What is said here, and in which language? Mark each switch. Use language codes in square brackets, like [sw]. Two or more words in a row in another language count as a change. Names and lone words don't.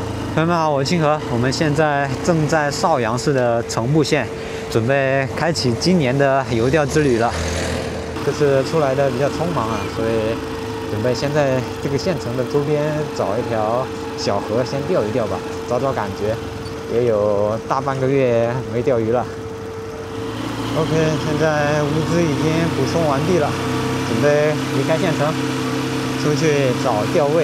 [zh] 朋友们好，我是清河，我们現在正在邵陽市的城步縣，準備開啟今年的遊釣之旅了。這次出來的比較匆忙啊，所以準備先在這個縣城的周邊找一條小河先釣一釣吧，找找感覺。也有大半個月沒釣魚了。OK， 現在物資已經補充完畢了，準備離開縣城，出去找釣位。